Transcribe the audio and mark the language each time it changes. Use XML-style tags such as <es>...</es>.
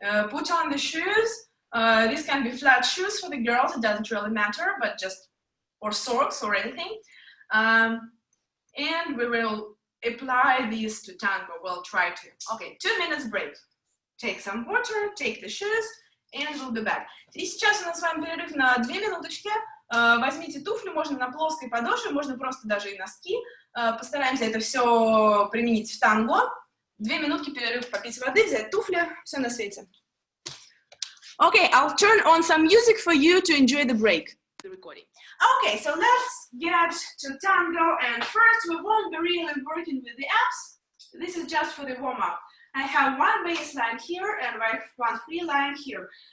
<en>Put on the shoes. These can be flat shoes for the girls, it doesn't really matter, but just or socks or anything. And we will apply these to tango. We'll try to. Okay, 2 minutes break. Take some water, take the shoes, and we'll be back.</en> <ru>И сейчас у нас с вами перерыв на 2 минуточки. Возьмите туфли, можно на плоской подошве, можно просто даже и носки. Постараемся это все применить в танго. 2 минутки перерыв, попить воды, взять туфли, все на свете.</ru> <en>Okay, I'll turn on some music for you to enjoy the break, the recording. Okay, so let's get to tango, and first we won't be really working with the abs. This is just for the warm-up. I have one bass line here and one free line here.</en>